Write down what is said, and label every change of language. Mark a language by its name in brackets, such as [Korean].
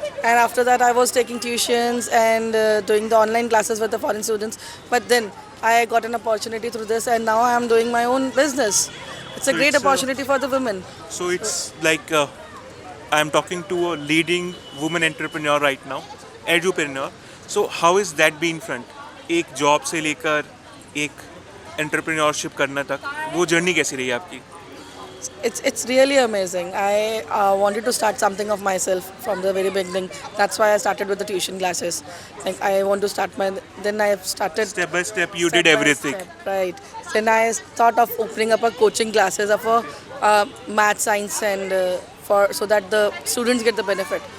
[English] And after that, I was taking tuitions and doing the online classes with the foreign students. But then I got an opportunity through this, and now I am doing my own business. It's a great opportunity for the women. So it's like I'm talking to a leading woman entrepreneur right now, edupreneur. So how is that been front? [Hindi] एक job से लेकर एक entrepreneurship करना तक वो journey कैसी रही आपकी? [English] It's really amazing. I wanted to start something of myself from the very beginning. That's why I started with the tuition classes. Like I want to start then I started Step by step you did everything. Right. Then I thought of opening up a coaching classes of a math, science, and so that the students get the benefit.